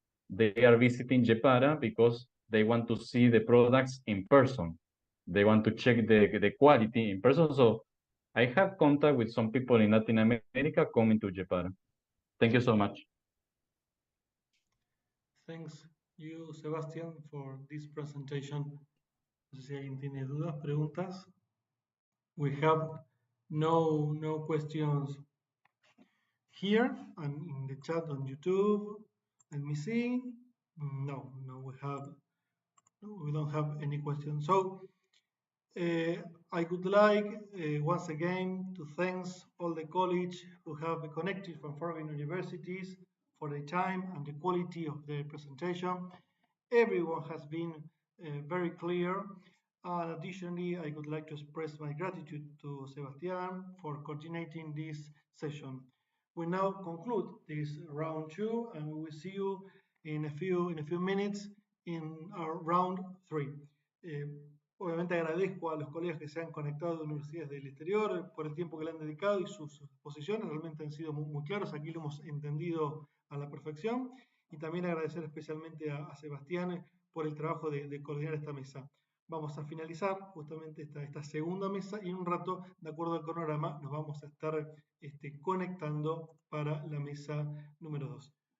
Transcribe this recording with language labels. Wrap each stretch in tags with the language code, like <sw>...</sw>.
<en>They are visiting Jepara because they want to see the products in person. They want to check the quality in person. So I have contact with some people in Latin America coming to Jepara. Thank you so much. Thanks you, Sebastián, for this presentation.</en> <es>No sé si alguien tiene dudas, preguntas.</es> <en>We have no questions here and in the chat on YouTube. Let me see. No, we don't have any questions. So I would like once again to thank all the colleagues who have connected from foreign universities for the time and the quality of the presentation. Everyone has been very clear. And additionally, I would like to express my gratitude to Sebastián for coordinating this session. We now conclude this round 2, and we will see you in a few minutes in our round 3.</en> <es>Obviamente agradezco a los colegas que se han conectado de universidades del exterior por el tiempo que le han dedicado y sus exposiciones realmente han sido muy claros. Aquí lo hemos entendido a la perfección. Y también agradecer especialmente a Sebastián por el trabajo de coordinar esta mesa. Vamos a finalizar justamente esta segunda mesa y en un rato, de acuerdo al cronograma, nos vamos a estar conectando para la mesa número 2.</es>